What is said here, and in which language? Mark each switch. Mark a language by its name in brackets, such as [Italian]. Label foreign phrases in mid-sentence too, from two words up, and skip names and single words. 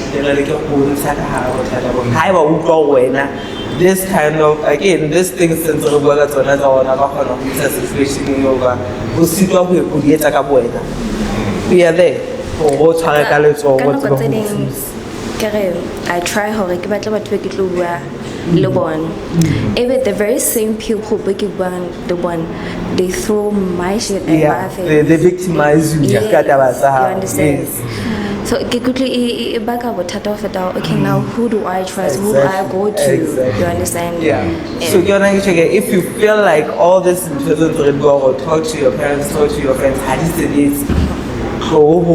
[English] This kind of, again, this thing since we work at another situation in yoga, we are there for I try [Southern Sotho] hore ke batla batho ba ke tlo bua le bona. [English] Even the very same people [Southern Sotho] ba ke buang le bona, [English] they throw my shit at my face. they victimize you. You understand? Yes. So ke quickly back up okay, now who do I trust? Who do I go to? Exactly. You understand? Yeah. So if you feel like all this doesn't go, or talk to your parents, talk to your friends, go